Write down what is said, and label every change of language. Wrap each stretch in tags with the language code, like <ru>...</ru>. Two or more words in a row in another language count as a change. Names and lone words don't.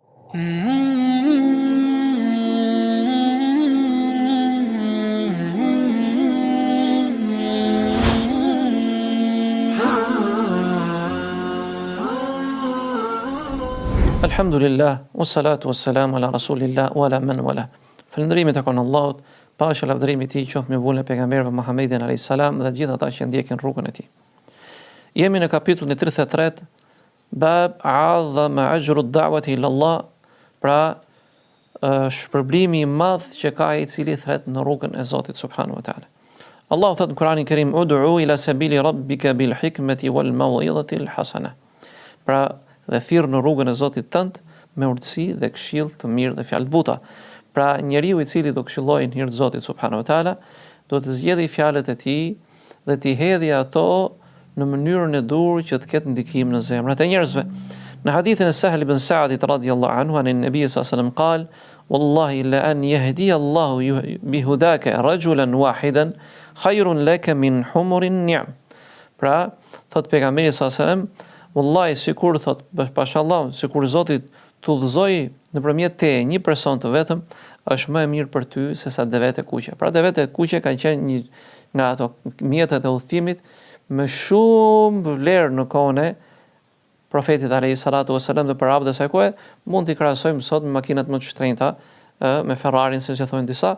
<ar>الحمد لله والصلاة والسلام على رسول الله وعلى من والى.</ar> <sq>Falëndërimi tek Allahut, paqja lavdërimi i tij qoftë me vullën e pejgamberit Muhammedin</sq> <ar>عليه السلام</ar> <sq>dhe gjithë ata që ndjekin rrugën e tij. Jemi në kapitullin e 33,</sq> <ar>باب أعظم أجر الدعوة إلى الله,</ar> <sq>pra shpërblimi i madh që ka ai i cili thret në rrugën e Zotit</sq> <ar>سبحانه وتعالى.</ar> <sq>Allahu thot në Kur'anin e Kerim:</sq> <ar>"ادع إلى سبيل ربك بالحكمة والموعظة الحسنة."</ar> <sq>Pra dhe thirr në rrugën e Zotit tënd me urtësi dhe këshill të mirë dhe fjalë të buta. Pra njeriu i cili do këshillojë në hir të Zotit</sq> <ar>سبحانه وتعالى,</ar> <sq>do të zgjedhë fjalët e tij dhe t'i hedhë ato në mënyrën e dur që të ketë ndikim në zemrat e njerëzve. Në hadithin e Sahl ibn Sa'dit</sq> <ar>رضي الله عنه عن النبي صلى الله عليه وسلم قال والله لأن يهدي الله بهداك رجلا واحدا خير لك من حمر النعم."</ar> <sq>Pra, thot pejgamberi</sq> <ar>صلى الله عليه وسلم,</ar> <sq>wallahi sikur thot pashallah, sikur Zoti të udhëzoi nëpërmjet teje një person të vetëm, është më e mirë për ty se sa devet e kuqe. Pra devet e kuqe kanë qenë një nga ato mjetet e udhëtimit me shumë vlerë në kohën e profetit</sq> <ar>عليه الصلاة والسلام,</ar> <sq>dhe për arabët e saj kohe mund t'i krahasojmë sot me makinat më të shtrenjta, me Ferrarin, siç e thonë disa.</sq>